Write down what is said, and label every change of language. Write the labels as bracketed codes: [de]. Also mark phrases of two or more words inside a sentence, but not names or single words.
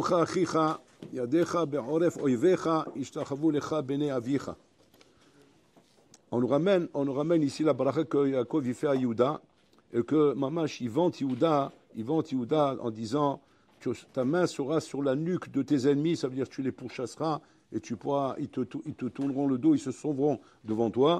[he] ידך אחיך, ידך בעורף אויביך, ישתחוו לך בני אביך. [fr] On nous ramène ici la bracha que Yaakov il fait à Yehuda, et que Mamash il vante Yehuda en disant que ta main sera sur la nuque de tes ennemis, ça veut dire que tu les pourchasseras et ils te tourneront le dos, ils se sauveront devant toi.